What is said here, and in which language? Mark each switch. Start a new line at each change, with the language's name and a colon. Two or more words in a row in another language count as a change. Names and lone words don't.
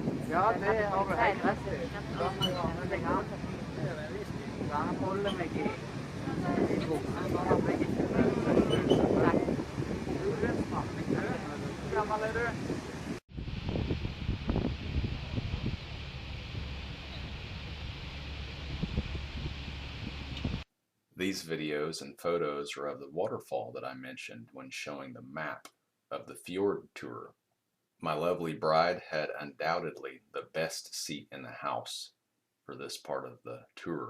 Norwegian: Ja, det har du helt rett i. Men det kan være holde meg i buksen, sånn at jeg ikke Nei. Du er en smarting, du. Hvor gammel er du?
English: These videos and photos are of the waterfall that I mentioned when showing the map of the fjord tour. My lovely bride had undoubtedly the best seat in the house for this part of the tour.